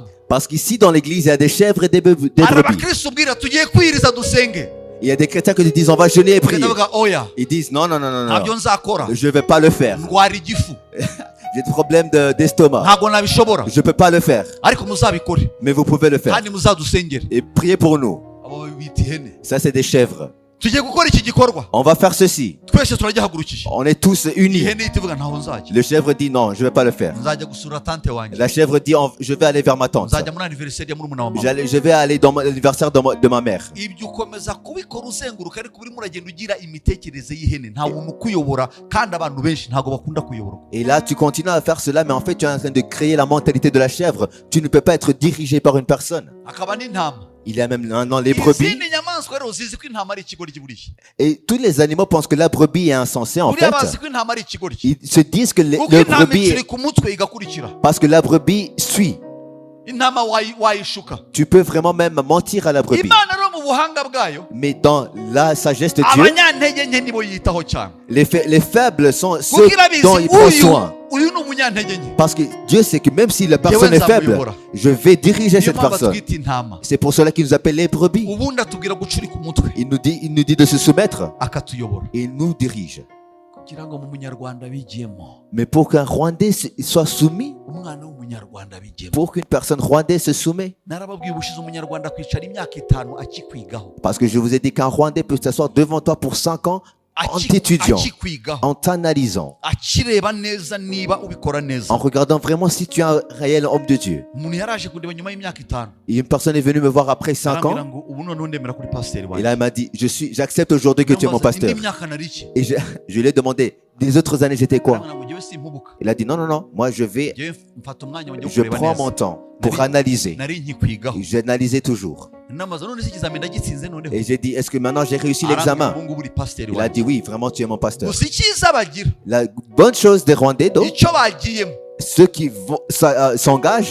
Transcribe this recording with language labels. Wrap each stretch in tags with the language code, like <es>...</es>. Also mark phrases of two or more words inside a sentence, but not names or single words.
<fr>Parce qu'ici, dans l'église, il y a des chèvres et des</fr> <rw>Hari</rw> <fr>brebis.</fr> <rw>abakristo ubwira tugiye kwiriza dusenge.</rw> <fr>Il y a des chrétiens qui te disent, on va jeûner et prier.</fr> <rw>Ndavuga oya.</rw> <fr>Ils disent, non, non, non, non,</fr> <rw>Ntabyo</rw> <fr>non.</fr> <rw>nzakora.</rw> <fr>Je ne vais pas le faire.</fr> <rw>Ndwara igifu.</rw> <fr>J'ai des problèmes d'estomac.</fr> <rw>Ntabwo nabishobora.</rw> <fr>Je ne peux pas le faire.</fr> <rw>Ariko muzabikore.</rw> <fr>Mais vous pouvez le faire.</fr> <rw>Kandi muzadusengere.</rw> <fr>Et priez pour nous.</fr> <rw>Abo bita ihene.</rw> <fr>Ça, c'est des chèvres.</fr> <rw>Tugiye gukora iki gikorwa.</rw> <fr>On va faire ceci.</fr> <rw>Twese turagihagurukije.</rw> <fr>On est tous unis.</fr> <rw>Ihene ihita ivuga ntaho nzajya.</rw> <fr>Le chèvre dit, non, je ne vais pas le faire.</fr> <rw>Nzajya gusura tante wanjye.</rw> <fr>La chèvre dit, je vais aller vers ma tante.</fr> <rw>Nzajya muri anniversaire ya murumuna wa mama.</rw> <fr>Je vais aller dans l'anniversaire de ma mère.</fr> <rw>Ibyo ukomeza kubikora uzenguruka ariko urimo uragenda ugira imitekerereze y'ihene. Nta muntu ukuyobora kandi abantu benshi ntabwo bakunda kuyoborwa.</rw> <fr>Et là, tu continues à faire cela, mais en fait, tu es en train de créer la mentalité de la chèvre. Tu ne peux pas être dirigé par une personne.</fr> <rw>Akaba n'intama.</rw> <fr>Il y a même maintenant les brebis.</fr> <rw>Izindi nyamaswa rero zizi ko intama ari ikigoryi buriya.</rw> <fr>Et tous les animaux pensent que la brebis est insensée, en</fr> <rw>Buriya</rw> <fr>fait.</fr> <rw>bazi ko intama ari ikigoryi.</rw> <fr>Ils se disent que</fr> <rw>Kuko</rw> <fr>le</fr> <rw>intama</rw> <fr>brebis,</fr> <rw>ikiri ku mutwe igakurikira.</rw> <fr>parce que la brebis suit.</fr> <rw>Intama wayishuka.</rw> <fr>Tu peux vraiment même mentir à la brebis.</fr> <rw>Imana rero mu buhanga bwayo.</rw> <fr>Mais dans la sagesse de Dieu,</fr> <rw>Abanyantege nke nibo yitaho cyane.</rw> <fr>les faibles sont</fr> <rw>Kuko</rw> <fr>ceux</fr> <rw>irabizi</rw> <fr>dont il prend soin.</fr> <rw>uyu ni umunyantege nke.</rw> <fr>Parce que Dieu sait que même si la personne est faible, je vais diriger</fr> <rw>Niyo</rw> <fr>cette</fr> <rw>mpamvu</rw> <fr>personne.</fr> <rw>atwita intama.</rw> <fr>C'est pour cela qu'il nous appelle les brebis.</fr> <rw>Ubundi atubwira gucurika umutwe.</rw> <fr>Il nous dit de se soumettre</fr> <rw>Akatuyobora.</rw> <fr>et il nous dirige.</fr> <rw>Kugira ngo mu munyarwanda bigiyemo.</rw> <fr>Mais pour qu'un Rwandais soit soumis,</fr> <rw>Umwana w'umunyarwanda bigiyemo.</rw> <fr>pour qu'une personne rwandaise se soumet,</fr> <rw>Narababwiye ubushize umunyarwanda kwicara imyaka 5 akikwigaho.</rw> <fr>parce que je vous ai dit qu'un Rwandais peut s'asseoir devant toi pour 5 ans en t'étudiant,</fr> <rw>Akikwigaho.</rw> <fr>en t'analysant,</fr> <rw>Akireba neza niba ubikora neza.</rw> <fr>en regardant vraiment si tu es un réel homme de Dieu.</fr> <rw>Umuntu yaraje kundeba nyuma y'imyaka 5.</rw> <fr>Et une personne est venue me voir après 5</fr> <rw>Arambwira</rw> <fr>ans,</fr> <rw>ngo ubu noneho ndemera kuri pasiteri</rw> <fr>et</fr> <rw>wanjye.</rw> <fr>là il m'a dit, j'accepte aujourd'hui que tu es mon pasteur.</fr> <rw>Indi myaka nari iki?</rw> <fr>Et je lui ai demandé, les autres années j'étais quoi?</fr> <rw>Arambwira ngo njyewe simpubuka.</rw> <fr>Il a dit, non, non, non, moi je</fr> <rw>Mfata umwanya wanjye wo</rw> <fr>je</fr> <rw>kureba</rw> <fr>prends</fr> <rw>neza.</rw> <fr>mon temps pour analyser.</fr> <rw>Nari nkikwigaho.</rw> <fr>Et j'analysais toujours.</fr> <rw>Namaze none se ikizamini ndagitsinze noneho.</rw> <fr>Et j'ai dit, est-ce que maintenant j'ai réussi</fr> <rw>Arambwira</rw> <fr>l'examen?</fr> <rw>ngo ngubu uri pasiteri</rw> <fr>Il a</fr> <rw>wanjye.</rw> <fr>dit, oui, vraiment tu es mon pasteur.</fr> <rw>Gusa icyiza bagira.</rw> <fr>La bonne chose des Rwandais, donc,</fr> <rw>Icyo bagiyemo</rw> <fr>ceux qui s'engagent,</fr>